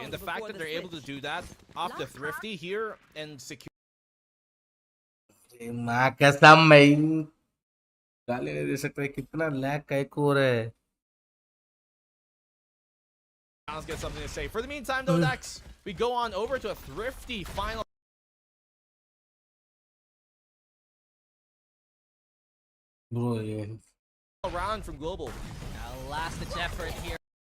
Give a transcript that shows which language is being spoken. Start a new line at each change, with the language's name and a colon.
English: And the fact that they're able to do that off the Thrifty here and secure.
Hindi: माँ कसम मैं गाली नहीं दे सकता कितना लैग का एक और है.
English: Let's get something to say. For the meantime, though, Dax, we go on over to a Thrifty final. Bro, yeah. Round from Global. Now, last ditch effort here.